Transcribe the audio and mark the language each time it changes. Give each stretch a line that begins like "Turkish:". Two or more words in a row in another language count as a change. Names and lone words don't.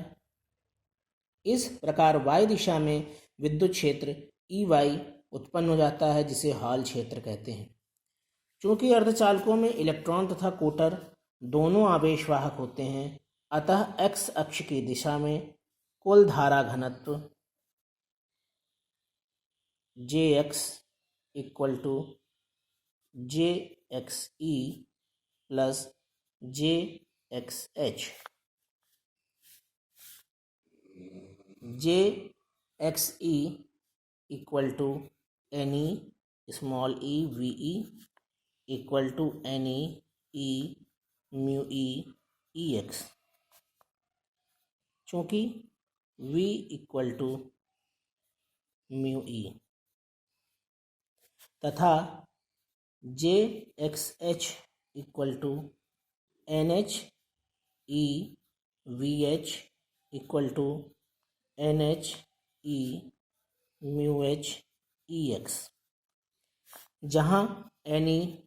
Hindi: इस प्रकार y दिशा में विद्युत क्षेत्र EY उत्पन्न हो जाता है जिसे हॉल क्षेत्र कहते हैं। चूंकि अर्धचालकों में इलेक्ट्रॉन तथा कोटर दोनों आवेशवाहक होते हैं अतः x अक्ष की दिशा में कुल धारा घनत्व Jx = JXE + JXH।
English: JXE = NE small e VE = NE E mu E EX।
Hindi: चूँकि V = mu E तथा JXH = NH E VH = NH E mu H EX, जहाँ Ne